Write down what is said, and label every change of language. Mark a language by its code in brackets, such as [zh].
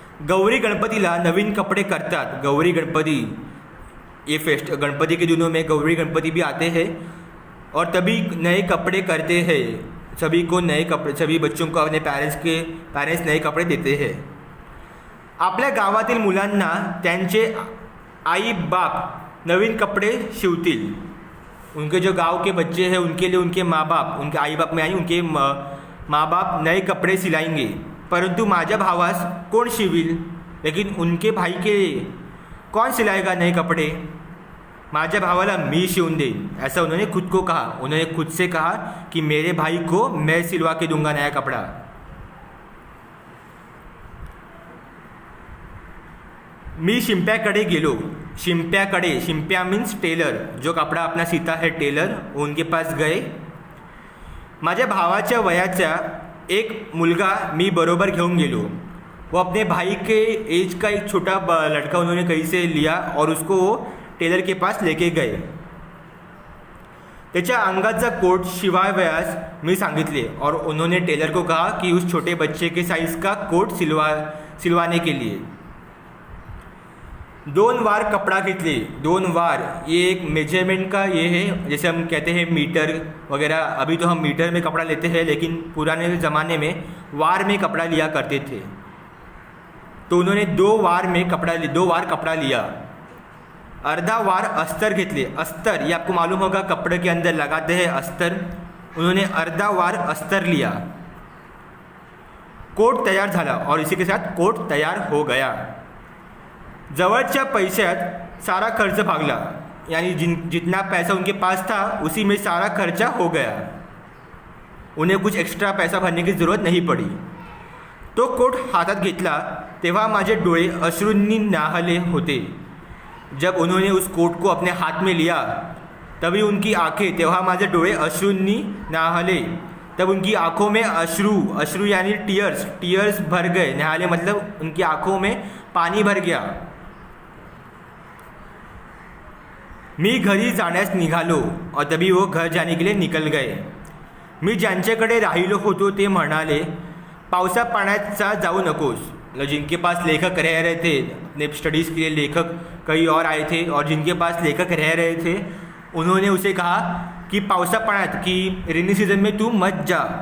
[mr] गौरी गणपतीला नवीन कपड़े करतात. [hi] गौरी गणपति ये गणपति के दिनों में गौरी गणपति भी आते हैं और तभी नए कपड़े करते हैं. सभी को नए कपड़े, सभी बच्चों को अपने पेरेंट्स नए कपड़े देते हैं. [mr] आपल्या गावातील मुलांना त्यांचे आई बाप नवीन कपड़े शिवतील. [hi] उनके जो गांव के बच्चे हैं उनके लिए उनके माँ बाप, उनके आई बाप में आई उनके माँ बाप नए कपड़े सिलाएंगे. [mr] परंतु माझ्या भावास कौन शिविल, [hi] लेकिन उनके भाई के लिए कौन सिलाएगा नए कपड़े. [mr] माझ्या भावाला मी शिवून देईन, [hi] ऐसा उन्होंने खुद को कहा. उन्होंने खुद से कहा कि मेरे भाई को मैं सिलवा के दूंगा नया कपड़ा. [mr] मी शिंप्याकडे गेलो. [hi] शिंप्या मीन्स टेलर, जो कपड़ा अपना सीता है टेलर, उनके पास गए. [mr] माझ्या भावाच्या वयाचा एक मुलगा मी बरोबर घेऊन गेलो. [hi] वो अपने भाई के एज का एक छोटा लड़का उन्होंने कहीं से लिया और उसको टेलर के पास लेके गए. [mr] त्याच्या अंगाचा कोट शिवावयास मी सांगितले [hi] और उन्होंने टेलर को कहा कि उस छोटे बच्चे के साइज़ का कोट सिलवाने के लिए. [mr] 2 वार कपड़ा घेतले. [hi] 2 वार ये एक मेजरमेंट का ये है, जैसे हम कहते हैं मीटर वगैरह. अभी तो हम मीटर में कपड़ा लेते हैं, लेकिन पुराने ज़माने में वार में कपड़ा लिया करते थे. तो उन्होंने 2 वार कपड़ा लिया. [mr] अर्धा वार अस्तर घेतले. [hi] अस्तर ये आपको मालूम होगा, कपड़े के अंदर लगाते हैं अस्तर. उन्होंने अर्धा वार अस्तर लिया. [mr] कोट तैयार झाला [hi] और इसी के साथ कोट तैयार हो गया. [mr] जवळच्या पैशात सारा खर्च भागला, [hi] यानी जितना पैसा उनके पास था उसी में सारा खर्चा हो गया. उन्हें कुछ एक्स्ट्रा पैसा भरने की ज़रूरत नहीं पड़ी. [mr] तो कोट हातात घेतला तेव्हा माझे डोळे अश्रूंनी न्हाहले होते. [hi] जब उन्होंने उस कोट को अपने हाथ में लिया तभी उनकी आंखें, [mr] तेव्हा माझे डोळे अश्रूंनी न्हाहले, [hi] तब उनकी आंखों में अश्रू यानी टीयर्स भर गए. न्हाहले मतलब उनकी आंखों में पानी भर गया. [mr] मी घरी जाण्यास निघालो [hi] और तभी वो घर जाने के लिए निकल गए. [mr] मी ज्यांच्याकडे राहिलो होतो ते म्हणाले, पावसा पाण्याचा जाऊ नकोस. [hi] जिनके पास लेखक रह रहे थे, अपने स्टडीज़ के लिए लेखक कई और आए थे, और जिनके पास लेखक रह रहे थे उन्होंने उसे कहा कि [mr] पावसा पाण्यात [hi] की रेनी सीजन में तू मत जा.